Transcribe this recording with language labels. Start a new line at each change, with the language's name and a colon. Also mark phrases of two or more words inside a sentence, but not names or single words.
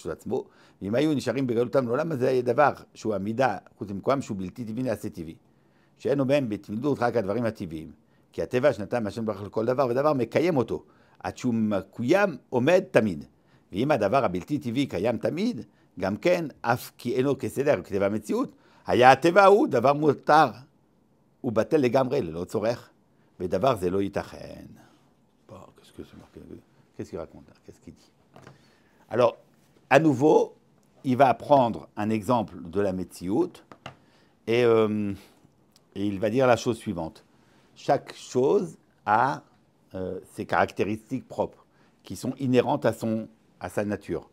Hebrew: ברשות עצמו, ואם היו נשארים בגלותם לעולם, אז זה יהיה דבר שהוא עמידה, חוץ ממקום שהוא בלתי טבעי נעשה טבעי, שאינו בהם בתמידות רק הדברים הטבעיים, כי הטבע שנתן מהשם ברוך לכל דבר ודבר מקיים אותו, עד שהוא מקוים עומד תמיד, ואם הדבר הבלתי טבעי קיים תמיד, גם כן, אף כי אינו כסדר וכטבע המציאות, היה הטבע ההוא דבר מותר, הוא בטל לגמרי ללא צורך, ודבר זה לא ייתכן.
French: Qu'est-ce qu'il raconte là? Qu'est-ce qu'il dit? Alors, à nouveau, il va prendre un exemple de la Metsiout et il va dire la chose suivante. Chaque chose a ses caractéristiques propres qui sont inhérentes à sa nature.